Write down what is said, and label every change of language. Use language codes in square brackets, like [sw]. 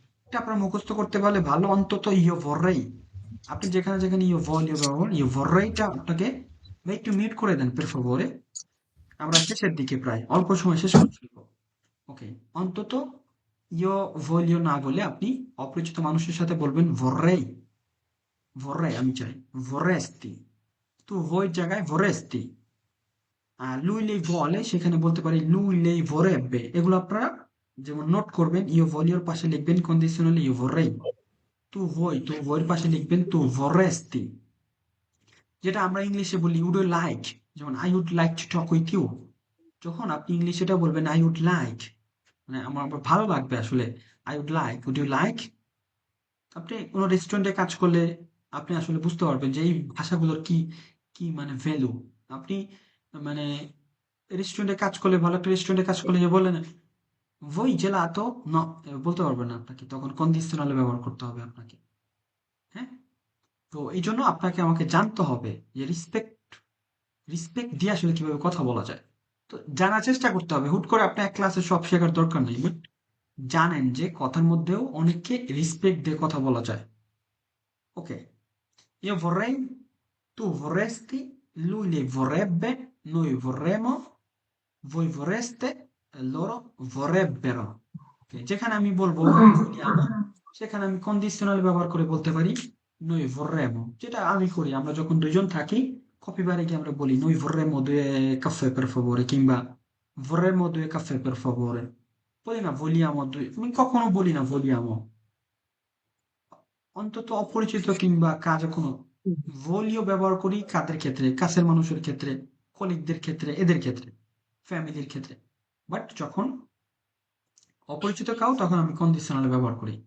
[bn] এটা আপনার মুখস্থ করতে পারলে ভালো, অন্তত [it] io vorrei। [bn] আপনি যেখানে যেখানে [it] io voglio [bn] ব্যবহার, io vorreiটা আপনাকে, ভাই একটু মিউট করে দেন [it] per favore, [bn] আমরা শেষের দিকে প্রায় অল্প সময় শেষ করে ফেলবো। ওকে, অন্তত [it] io voglio [bn] না বলে আপনি অপরিচিত মানুষের সাথে বলবেন vorrei, vorrei আমি চাই, vorresti, তো voi জায়গায় vorresti। আর [it] lui lei vuole [bn] সেখানে বলতে পারি [it] lui lei vorrebbe। [bn] এগুলো আপনারা যেমন নোট করবেন, [it] io voglio [bn] এর পাশে লিখবেন conditionally [it] io vorrei। tu vuoi, [bn] tu vuoi এর পাশে লিখবেন [it] tu vorresti। [bn] যেটা আমরা ইংলিশে বলি [en] would you like, [bn] যেমন [en] I would like to talk with you, [bn] যখন আপনি ইংলিশে এটা বলবেন [en] I would like, [bn] মানে আমার ভালো লাগবে আসলে, I would like, would you like। আপনি কোনো রেস্টুরেন্টে কাজ করলে আপনি আসলে বুঝতে পারবেন যে এই ভাষাগুলোর কি কি মানে ভ্যালু। আপনি মানে রেস্টুরেন্টে কাজ করলে, ভালো একটা রেস্টুরেন্টে কাজ করলে যে বললেন [it] voi gelato no, [bn] বলতে পারবেন না আপনাকে, তখন কন্ডিশনাল ব্যবহার করতে হবে আপনাকে, হ্যাঁ। তো এই জন্য আপনাকে আমাকে জানতে হবে যে রিসপেক্ট দিয়ে আসলে কিভাবে কথা বলা যায়। তো জানার চেষ্টা করতে হবে। হুট করে আপনার এক ক্লাসে সব শেখার দরকার নেই, বাট জানেন যে কথার মধ্যেও অনেককে রিসপেক্ট দিয়ে কথা বলা যায়। [it] ওকে, io vorrei, tu vorresti, lui lei vorrebbe, noi vorremmo, voi vorreste, loro vorrebbero। [bn] Okay, যেখানে আমি বলবো vogliamo, সেখানে আমি কন্ডিশনাল ব্যবহার করে বলতে পারি [it] noi vorremmo, [bn] যেটা আমি করি। আমরা যখন দুইজন থাকি কফি বারে গিয়ে আমরা বলি [it] noi vorremmo due caffè per favore, [bn] কিংবা [it] vorremmo due caffè per favore। [bn] বলি না [it] vogliamo due, [bn] আমি কখনো বলি না vogliamo, অন্তত অপরিচিত কিংবা কাজে কোনো ভলিও ব্যবহার করি কাদের ক্ষেত্রে, কাছের মানুষের ক্ষেত্রে, কলিগদের ক্ষেত্রে, এদের ক্ষেত্রে, ফ্যামিলির ক্ষেত্রে। বাট যখন অপরিচিত কাউ, তখন আমি কন্ডিশনাল ব্যবহার করি।